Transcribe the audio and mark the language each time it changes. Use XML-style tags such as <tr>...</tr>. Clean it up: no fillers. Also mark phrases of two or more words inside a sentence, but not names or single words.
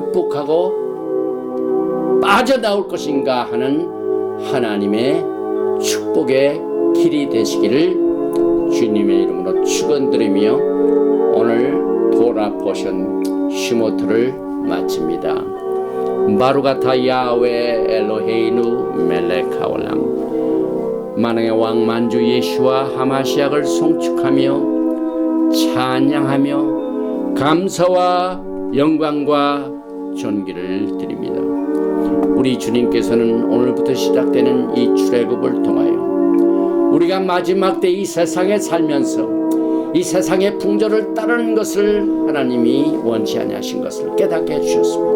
<ko>극복하고 빠져나올 것인가 하는 하나님의 축복의 길이 되시기를 주님의 이름으로 축원드리며 오늘 토라 포션 슈모트를 마칩니다.</ko> <he>ברוך אתה יהוה אלוהינו מלך העולם.</he> <ko>만왕의 왕 만주 예수와 하마시약을 송축하며 찬양하며 감사와 영광과 존귀를 드립니다. 우리 주님께서는 오늘부터 시작되는 이 출애굽을 통하여 우리가 마지막 때 이 세상에 살면서 이 세상의 풍조를 따르는 것을 하나님이 원치 아니하신 것을 깨닫게 해주셨습니다.</ko>